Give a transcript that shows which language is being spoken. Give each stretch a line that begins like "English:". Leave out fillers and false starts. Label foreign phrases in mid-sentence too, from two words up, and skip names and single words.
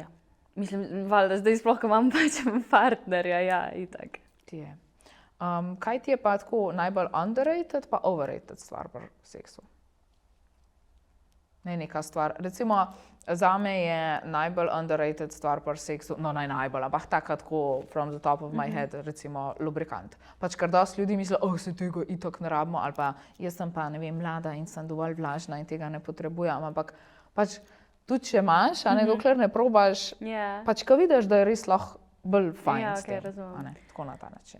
Slovenian: Mislim, valjda zdaj sploh, ko imam pač partnerja, ja, itak. Ti je. Kaj ti je pa tako najbolj underrated pa overrated stvar pri seksu? Ne neka stvar. Recimo, zame je najbolj underrated stvar pri seksu, no najbolj, ampak tako
English: from the top of my head,
Slovenian: recimo lubrikant. Pač ker dosti ljudi misli, se tega itak ne rabimo, ali pa jaz sem pa, ne vem, mlada in sem dovolj vlažna in tega ne potrebujem, ampak pač tudi če imaš, a ne, dokler ne probaš, pač ko vidiš, da je res lahko bolj fajn s tem, a ne, tako na ta način.